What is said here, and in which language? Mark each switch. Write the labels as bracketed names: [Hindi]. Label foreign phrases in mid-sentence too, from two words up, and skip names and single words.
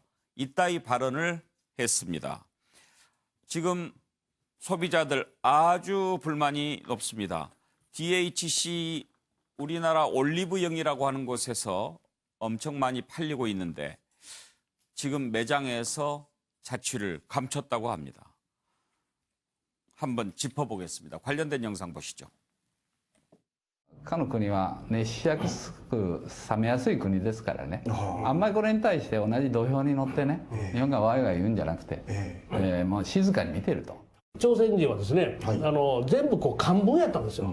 [Korean] 이따위 발언을 했습니다. 지금 소비자들 아주 불만이 높습니다. DHC 우리나라 올리브영이라고 하는 곳에서 엄청 많이 팔리고 있는데 지금 매장에서 자취를 감췄다고 합니다. 한번 짚어보겠습니다. 관련된 영상 보시죠. [Japanese] かの国は熱しやすく冷めやすい国ですからね、あんまりこれに対して同じ土俵に乗ってね、日本がワイワイ言うんじゃなくて、もう静かに見てると。朝鮮人はですね、全部こう漢文やったんですよ。